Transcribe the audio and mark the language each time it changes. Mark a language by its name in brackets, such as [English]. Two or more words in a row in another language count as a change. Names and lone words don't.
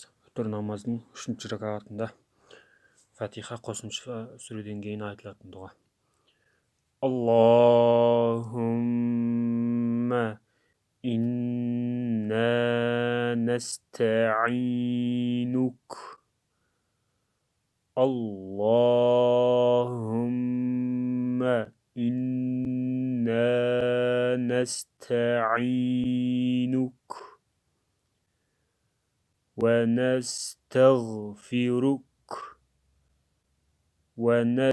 [Kazakh] Үтір намазының 3-ші ракатында Фатиха қосымша сүреден кейін айтылатын дұға. [Arabic] اللهم إنا نستعينك. اللهم إنا نستعينك ونستغفرك و